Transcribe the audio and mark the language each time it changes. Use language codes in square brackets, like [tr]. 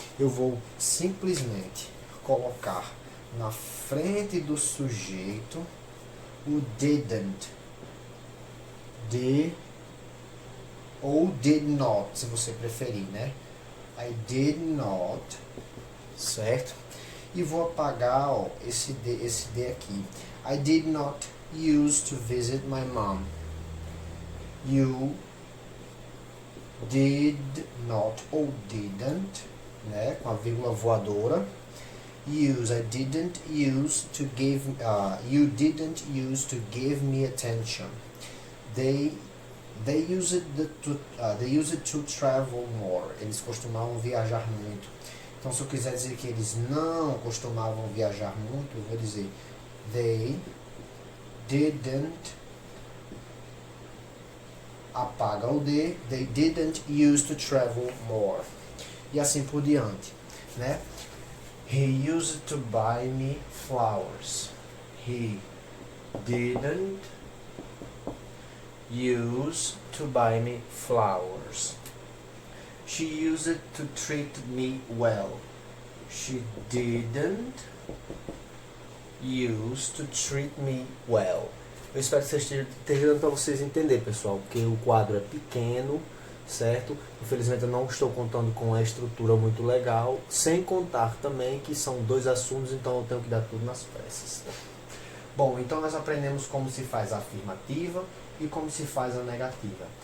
[pt] Eu vou simplesmente colocar na frente do sujeito o didn't, ou did not, se você preferir, né? [en] I did not, [pt] certo? E vou apagar, ó, esse D aqui. [en] I did not use to visit my mom. You did not ou didn't, né? [pt] Com a vírgula voadora. [en] Use, I didn't use to give, you didn't use to give me attention. They used to travel more. [pt] Eles costumavam viajar muito. Então, se eu quiser dizer que eles não costumavam viajar muito, eu vou dizer they didn't, apaga o D, [en] they didn't use to travel more. [pt] E assim por diante, né? [en] He used to buy me flowers. He didn't use to buy me flowers. She used to treat me well. She didn't use to treat me well. [pt] Eu espero que vocês estejam dando para vocês entenderem, pessoal, porque o quadro é pequeno, certo? Infelizmente eu não estou contando com a estrutura muito legal, sem contar também que são dois assuntos, então eu tenho que dar tudo nas pressas. Bom, então nós aprendemos como se faz a afirmativa e como se faz a negativa.